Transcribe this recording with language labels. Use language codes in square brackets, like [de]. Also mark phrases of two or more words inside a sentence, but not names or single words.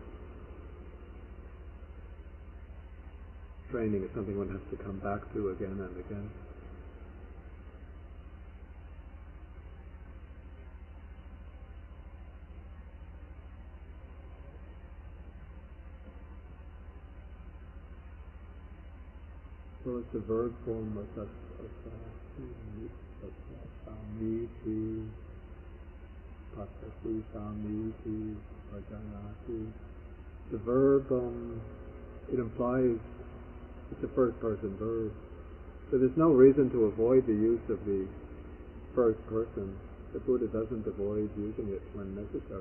[en] Training is something one has to come back to again and again. So it's the verb form of [pi] samiti, pasasi, samiti, janati. [en] The verb, it implies it's a first person verb. So there's no reason to avoid the use of the first person. The Buddha doesn't avoid using it when necessary.